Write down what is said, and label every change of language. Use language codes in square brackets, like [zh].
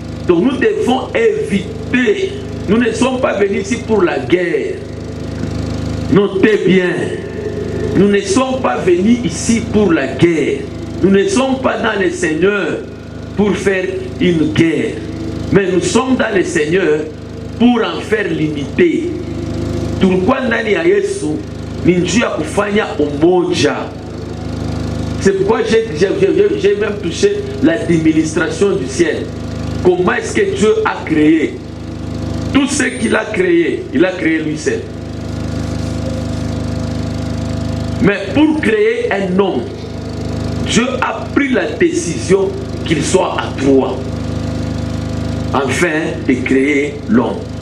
[fr] Donc nous devons éviter. Nous ne sommes pas venus ici pour la guerre. Notez bien. Nous ne sommes pas venus ici pour la guerre. Nous ne sommes pas dans le Seigneur pour faire une guerre. Mais nous sommes dans le Seigneur pour en faire l'unité. [sw] Tulikuwa ndani ya Yesu ni njia kufanya umoja. [fr] C'est pourquoi j'ai même touché l'administration du ciel. comment est-ce que Dieu a créé. Tout ce qu'il a créé, il a créé lui seul. Mais pour créer un homme, Dieu a pris la décision qu'il soit à trois, afin de créer l'homme.